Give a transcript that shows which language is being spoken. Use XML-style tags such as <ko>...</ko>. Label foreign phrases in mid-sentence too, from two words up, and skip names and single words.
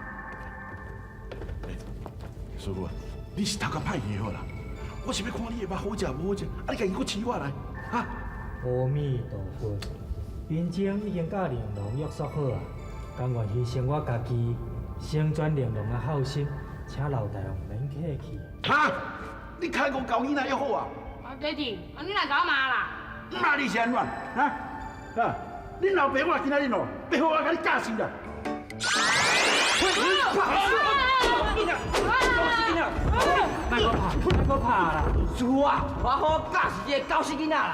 <nan>师傅啊，你是头壳歹去好啦，我是要看你的肉好食无好食，啊你家己搁饲我来，啊！阿弥陀佛，兵将已经甲玲珑约束好啊，甘愿牺牲我家己，成全玲珑的好心，请老大王免客气。哈！你开个交囡仔约好啊？啊，爹地，啊你来甲我骂啦？骂你是安怎？啊？恁老爸我今仔日哦，要好我甲你教训啦！莫搁拍啦！师傅啊，我好教是这个教死囡仔啦。</nan>